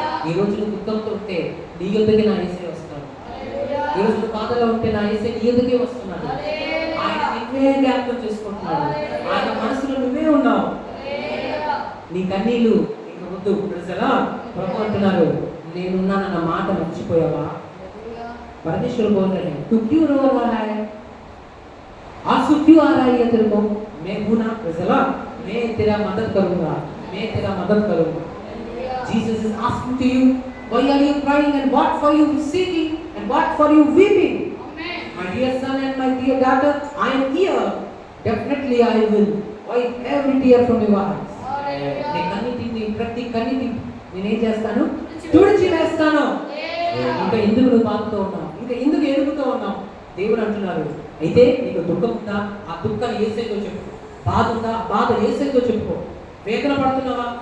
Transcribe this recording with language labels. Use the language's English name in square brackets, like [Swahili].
[Telugu] ఈ రోజు నువ్వు దుఃఖంతో ఉంటే నీ యొద్దకే నా యేసయ్య వస్తాడు. ఈ రోజు నువ్వు బాధలో ఉంటే నా యేసయ్య నీ యొద్దకే వస్తున్నాడు. ఆయన నువ్వే జ్ఞాపకం చేసుకుంటున్నాడు. ఆయన మనసులో నువ్వే ఉన్నావు. నీ కన్నీళ్ళు ఇంక వద్దు. ప్రభు అంటున్నారు, నేనున్నానన్న మాట మర్చిపోయావా? [Hindi] परमेश्वर बोल रहे हैं, तू क्यों रो रहा है? आंसू क्यों आ रहा है तेरे को? मैं हूं ना, मैं तेरा मदद करूंगा, मैं तेरा मदद करूंगा. [English] Jesus is asking to you, why are you crying and what for you seeking and what for you weeping? Amen. My dear son and my dear daughter, I am here. Definitely I will wipe every tear from your eyes. [Telugu] నీ కన్నీటిని, ప్రతి కన్నీటిని నేనేం చేస్తాను? తుడిచి వేస్తాను. ఇంకా ఎందుకు నువ్వు బాధతో ఉన్నావు? ఇంకా ఎందుకు ఎదుగుతూ ఉన్నావు? దేవుడు అంటున్నారు, అయితే నీకు దుఃఖం ఉందా? ఆ దుఃఖాన్ని యేసయ్యతో చెప్పు. బాధ ఉందా? బాధ యేసయ్యతో చెప్పుకో. వేదన పడుతున్నావా?